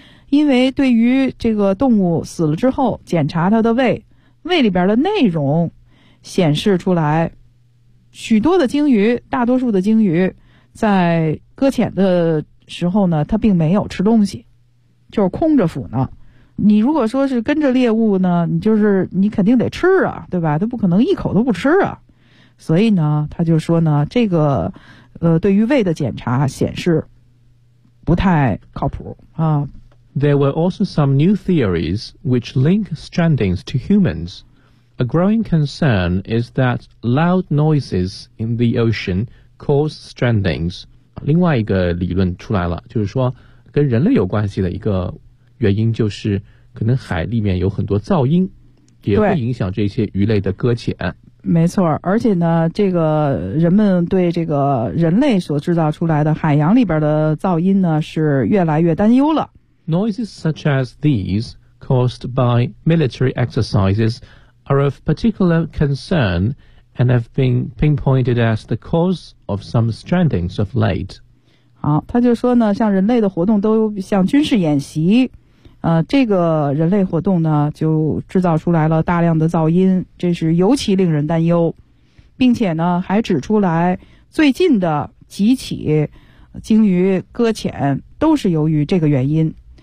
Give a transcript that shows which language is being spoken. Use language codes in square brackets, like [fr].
[zh] 因为对于这个动物死了之后检查它的胃，胃里边的内容显示出来，许多的鲸鱼，大多数的鲸鱼在搁浅的时候呢，它并没有吃东西，就是空着腹呢。你如果说是跟着猎物呢，你就是你肯定得吃啊，对吧？它不可能一口都不吃啊。所以呢，他就说呢，这个对于胃的检查显示不太靠谱啊。 [en] There were also some new theories which link strandings to humans. A growing concern is that loud noises in the ocean cause strandings. [zh] 另外一个理论出来了，就是说跟人类有关系的一个原因，就是可能海里面有很多噪音，也会影响这些鱼类的搁浅。没错，而且呢，这个人们对这个人类所制造出来的海洋里边的噪音呢，是越来越担忧了。 [en] Noises such as these caused by military exercises are of particular concern and have been pinpointed as the cause of some strandings of late. [zh] 好，他就说呢，像人类的活动都像军事演习，这个人类活动呢，就制造出来了大量的噪音，这是尤其令人担忧，并且呢，还指出来最近的几起鲸鱼搁浅都是由于这个原因。